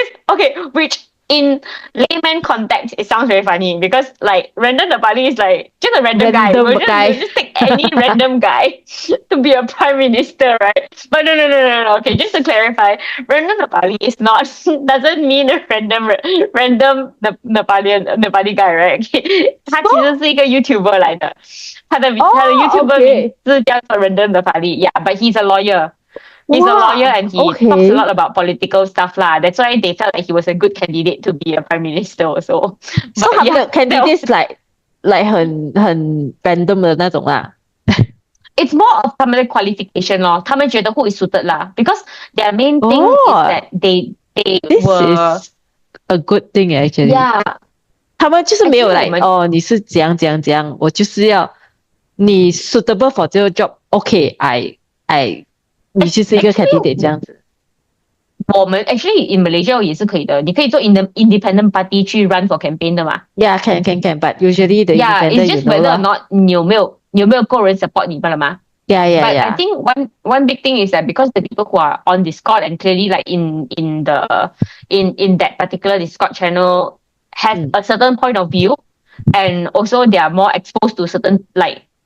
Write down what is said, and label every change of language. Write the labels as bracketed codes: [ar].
[en] Okay, which in layman context it sounds very funny because like random Nepali is like just a random guy. You just take any random guy to be a prime minister, right? But no. Okay, just to clarify, random Nepali doesn't mean a random Nepali guy, right? [zh] Okay, 他其实是一个 YouTuber 来的，他的 YouTuber 名字叫做 Random Nepali. [en] Yeah, but he's a lawyer. He's a lawyer and he talks a lot about political stuff lah. That's why they felt like he was a good candidate to be a prime minister also. So the candidates like [zh] 很 random 的那种啦。 [en] It's more of [zh] 他们的 [en] qualification [zh] 咯，他们觉得 [en] who is suited [zh] 啦 [en] because their main thing is that they this were is a good thing actually. Yeah. [zh] 他们就是没有来你是怎样，我就是要你 [en] suitable for [zh] 这个 job. [en] Okay, I [zh] 你就是一个 candidate 这样子。我们 [en] actually in Malaysia [zh] 也是可以的，你可以做 [en] independent party [zh] 去 [en] run for campaign [zh] 的嘛。 [en] Yeah, can. But usually the independent, it's just whether or not [zh] 你有没有够人 support 你罢了嘛。 [en] Yeah. But I think one big thing is that because the people who are on Discord and clearly like in that particular Discord channel have a certain point of view, and also they are more exposed to certain like